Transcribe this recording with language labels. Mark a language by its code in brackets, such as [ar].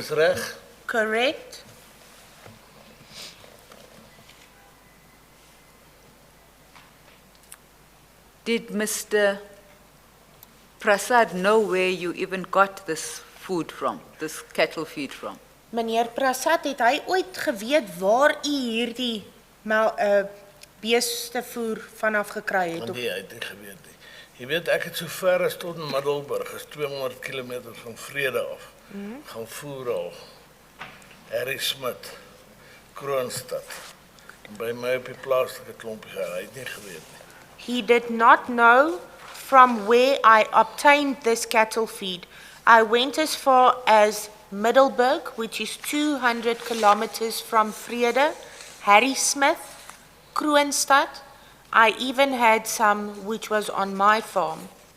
[af] Dis reg. [en] Correct? Did Mr. Prasad know where you even got this food from, this cattle feed from? [af] Meneer Prasad, het hy ooit geweet waar u hierdie beestevoer vanaf gekry het? Nee, hy het nie geweet nie. Jy weet, ek het so ver as tot in Middelburg, is 200 km van Vrede af. Gaan voer al. Harry Smit, Kroonstad. En by my op die plaaslike klompie gaan, hy het nie geweet nie. [en] He did not know from where I obtained this cattle feed. I went as far as Middelburg, which is 200 kilometers from Vrede, Harry Smith, Kroonstad. I even had some which was on my farm.